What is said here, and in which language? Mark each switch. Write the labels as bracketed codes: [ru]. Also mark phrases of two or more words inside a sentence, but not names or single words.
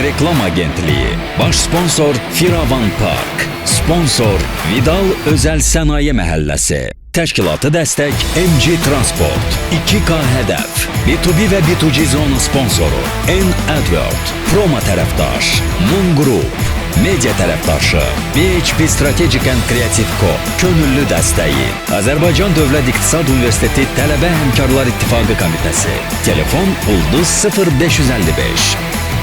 [az] Reklam Agentliyi, baş sponsor Firavan Park, sponsor Vidal Özəl Sənaye Məhəlləsi, təşkilatı dəstək MG Transport, 2K Hədəf, B2B və B2C zona sponsoru, N-Advert, Proma tərəfdaş, Moon Group, media tərəfdaşı, BHP Strategic and Creative Co, könüllü dəstəyi, Azərbaycan Dövlət İqtisad Universiteti Tələbə Həmkarlar İttifaqı Komitəsi, telefon ulduz 0555